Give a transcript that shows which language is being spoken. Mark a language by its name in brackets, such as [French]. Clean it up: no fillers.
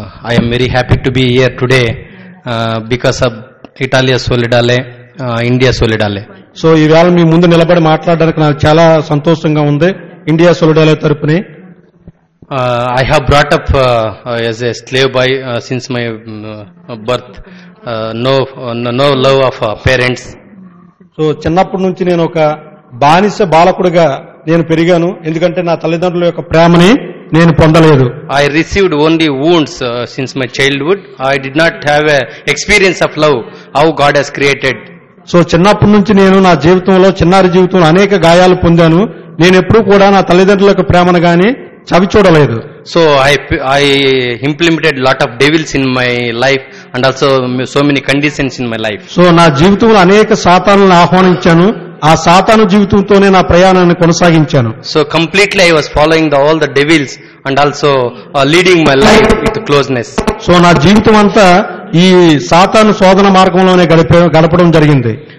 [English] I'm very happy to be here today because of Italia Solidale, India Solidale. [Telugu] So ఈవేళ మీ ముందు నిలబడి మాట్లాడడానికి నాకు చాలా సంతోషంగా ఉంది. India సోలిడాలే తరపుని [English] I have brought up as a slave boy since my birth. No love of parents. [Telugu] So చిన్నప్పటి నుంచి నేను ఒక బానిస బాలకుడిగా నేను పెరిగాను. ఎందుకంటే నా తల్లిదండ్రుల యొక్క ప్రేమని నేను పొందలేదు. [English] I received only wounds since my childhood. I did not have a experience of love, how God has created. [Telugu] So చిన్నప్పటి నుంచి నేను నా జీవితంలో చిన్నారి జీవితంలో అనేక గాయాలు పొందాను. నేను ఎప్పుడూ కూడా నా తల్లిదండ్రుల యొక్క ప్రేమను గాని చవి చూడలేదు. [English] So I implemented lot of devils in my life and also so many conditions in my life. [Telugu] So నా జీవితంలో అనేక సాతానులను ఆహ్వానించాను. ఆ సాతాను జీవితంతోనే నా ప్రయాణాన్ని కొనసాగించాను. [English] So completely I was following all the devils and also leading my life with closeness. [Telugu] So నా జీవితం అంతా ఈ సాతాను శోధన మార్గంలోనే గడపడం జరిగింది.